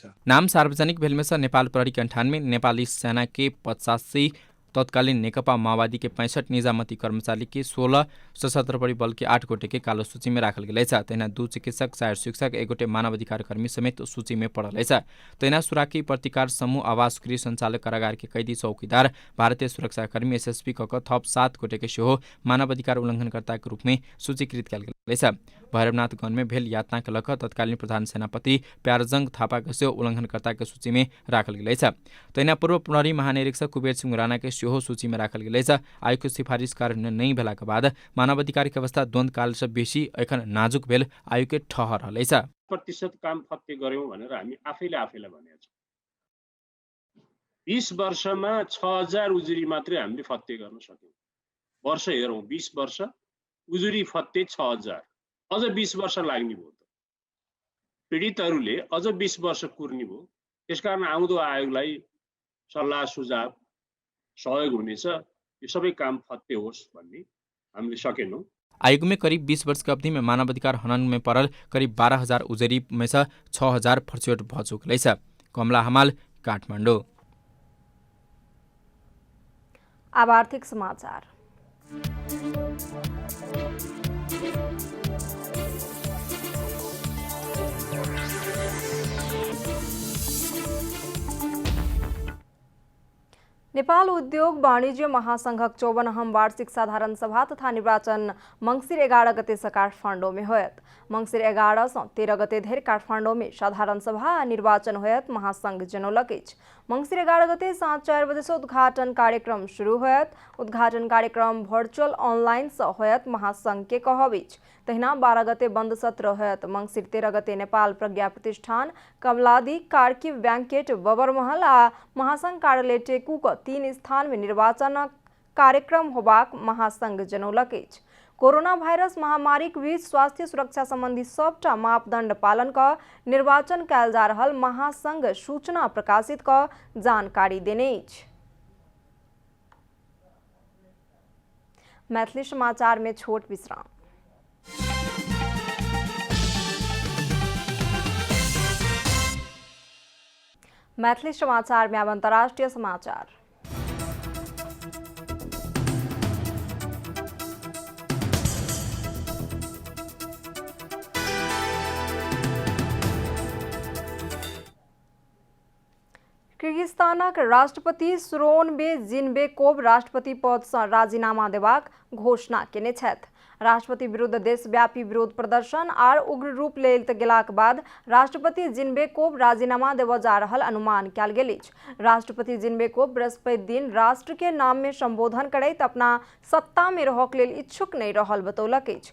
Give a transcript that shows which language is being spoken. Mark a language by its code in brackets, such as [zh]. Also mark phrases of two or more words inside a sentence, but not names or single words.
[mai] नाम सार्वजनिक भेलमें नेपाल प्रहरी के 98, नेपाली सेना के 85, तत्कालीन नेकपा माओवादी के 65, निजामती कर्मचारी के 16, सशस्त्र परिबल के 8 गोटे के कालो सूची में राखल गेल। तैना 2 चिकित्सक, 4 शिक्षक, 1 गोटे मानवाधिकार कर्मी समेत सूची में पड़ल। तैना सुराकी प्रतिकार समूह आवास गृह संचालक कारागार के कैदी चौकीदार, भारतीय सुरक्षाकर्मी एसएसपी कक थप 7 गोटे के सेहो मानवाधिकार उल्लंघनकर्ता के रूप में सूचीकृत कल गेल। भैरवनाथ गण में भेल यातना के लक तत्कालीन प्रधान सेनापति प्यारजंग थापा के सेहो उल्लंघनकर्ता के सूची में राखल गेल। तैना पूर्व प्रहरी महानिरीक्षक कुबेर सिंह राणा के सेहो सूची में राखल गेल। आयोग के सिफारिश कार्यान्वयन नहीं भेला के बाद मानवाधिकार के अवस्था द्वंद्व काल से बेसी एखन नाजुक भेल आयोग के ठहर रहल। [ne] प्रतिशत काम फत्ते गर्यौं भनेर हामी आफैलाई भनेका छौं। 20 वर्षमा 6000 उजुरी मात्रै हामीले फत्ते गर्न सक्यौं। वर्ष हेरौं, 20 वर्ष उजुरी फत्ते 6000, अझ 20 वर्ष लाग्ने भयो। पीडितहरूले अझ 20 वर्ष कुर्ने भयो। त्यसकारण आउँदो आयोगलाई सल्लाह सुझाव सहयोग हुनेछ, यो सबै काम फत्ते होस् भन्ने हामीले सकेनौं। [mai] आयोग में करीब 20 वर्ष की अवधि में मानवाधिकार हनन में पड़ल करीब 12,000 उजरी में से 6,000 फर्चोट भ चुकल। कमला हमाल, काठमाडौँ। अब आर्थिक समाचार। नेपाल उद्योग वाणिज्य महासंघक 54 वार्षिक साधारण सभा तथा निर्वाचन मंगिर 11 गते से काठमाडौँ में होयत। मंगिर 11 से 13 गते धरि काठमाडौँ में साधारण सभा निर्वाचन होयत। महासंघ जनौलक अछि मंगिर 11 गते साँझ 4 बजे से उद्घाटन कार्यक्रम शुरू होयत। उद्घाटन कार्यक्रम [en] virtual online [mai] से होयत। महासंघ के कहब अछि तहिना 12 गते बंद सत्र होयत। मंगिर 13 गते नेपाल प्रज्ञा प्रतिष्ठान, कमलादी, कार्की बैंकेट, बबरमहल आ महासंघ कार्यालय टेकू 3 स्थान में निर्वाचन कार्यक्रम होबाक महासंघ जनौलक अछि। कोरोना वायरस महामारी के बीच स्वास्थ्य सुरक्षा संबंधी सबटा मापदंड पालन क निर्वाचन कयल जा रहल महासंघ सूचना प्रकाशित क जानकारी देने अछि। मैथिली समाचार में छोट विश्राम। मैथिली समाचार में अब अंतर्राष्ट्रीय समाचार। किर्गिस्तानक राष्ट्रपति सूरोनबे जीनबेकोव राष्ट्रपति पद सँ राजीनामा देबाक घोषणा केने छथि। राष्ट्रपति विरुद्ध देशव्यापी विरोध प्रदर्शन आर उग्र रूप लेल गेलाक बाद राष्ट्रपति जीनबेकोव राजीनामा देबऽ जा रहल अनुमान कयल गेल अछि। राष्ट्रपति जीनबेकोव बृहस्पति दिन राष्ट्र के नाम में संबोधन करैत अपना सत्ता में रहक लेल इच्छुक नहीं रहल बतौलक अछि।